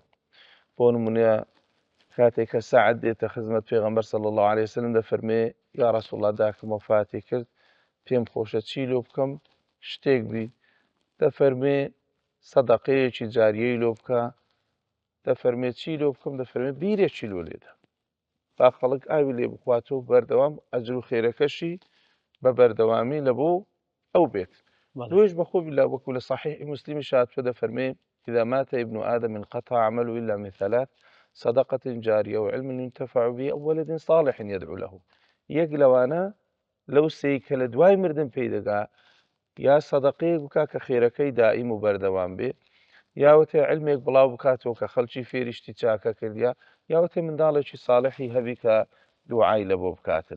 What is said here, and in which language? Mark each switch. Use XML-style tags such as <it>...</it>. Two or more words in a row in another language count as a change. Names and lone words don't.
<ckb>بۆ نمونە کاتێک کە سەعەد دێتە خزمەت پێغەمبەر</ckb> <ar>صلی الله عليه وسلم</ar> <ckb>دەفەرمێ</ckb> <ar>یا ڕەسوڵ الله</ar> <ckb>داکەم وەفاتی کرد، پێم خۆشە چی لۆ بکەم شتێک بی، دەفەرمێ سەدەقەیەکی جاریەی لۆ بکە، دەفەرمێ چی لۆ بکەم، دەفەرمێ بیرێکی لۆ لێدە با خەڵک ئاوی لێ بخواتەوە بەردەوام ئەجر و خێرەکەشی بە بەردەوامی لە بۆ ئەو بێت. لۆش بەخۆ بلا وەکو لە صحیح مسلمی شاتوە دەفەرمێ</ckb> <ar>إذا مات ابن آدم انقطع عمله إلا من ثلاث صدقة جارية وعلم ينتفع به أو ولد صالح يدعو له.</ar> <ckb>یەک لەوانە لەو سەی کە لە دوای مردن پێی دەگا، یا سەدەقەیەک بکا کە خێرەکەی دائیم و بەردەوام بێ، یاوەتێ علمێک بڵاو بکاتەوە کە خەڵکی فێریشتی چاکە کردیا، یاوەتێ منداڵێکی ساڵحی هەبی کە دوعای لە بۆ بکاتن.</ckb>